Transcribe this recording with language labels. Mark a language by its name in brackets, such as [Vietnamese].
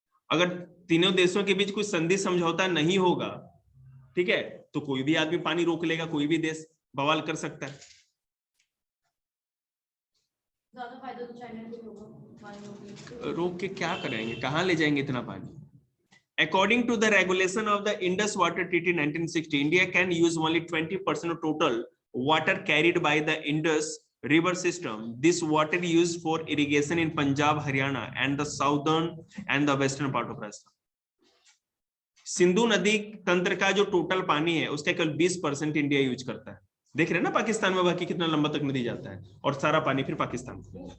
[Hindi] अगर तीनों देशों के बीच कुछ संधि समझौता नहीं होगा, ठीक है, तो कोई भी आदमी पानी रोक लेगा, कोई भी देश बवाल कर सकता है। ज्यादा फायदा तो चाइना को होगा। रोक के क्या करेंगे, कहाँ ले जाएंगे इतना पानी? [English] According to the regulation of the Indus Water Treaty 1960, India can use only 20% of total water carried by the Indus river system. This water used for irrigation in Punjab, Haryana and the southern and the western part of Rajasthan. [Hindi] Sindhu नदी तंत्र का जो total पानी है उसका केवल 20% India use करता है। देख रहे हैं ना पाकिस्तान में बाकी कितना लंबा तक नदी जाता है और सारा पानी फिर पाकिस्तान को।